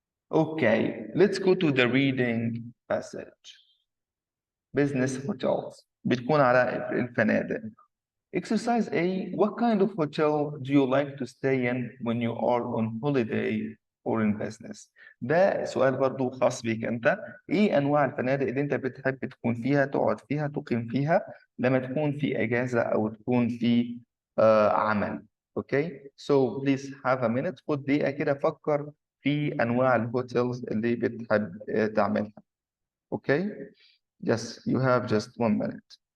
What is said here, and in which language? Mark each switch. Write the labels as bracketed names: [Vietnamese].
[English] Okay, let's go to the reading passage. Business hotels [Arabic] بتكون على الفنادق. [English] Exercise A, what kind of hotel do you like to stay in when you are on holiday or in business؟ [Arabic] ده سؤال برضو خاص بيك انت. ايه انواع الفنادق اللي انت بتحب تكون فيها، تقعد فيها، تقيم فيها لما تكون في اجازة او تكون في عمل. [English] Okay, so please have a minute. [Arabic] خد دقيقة كده فكر في انواع الهوتيلز اللي بتحب تعملها. اوكي، [English] Yes, you have just 1 minute.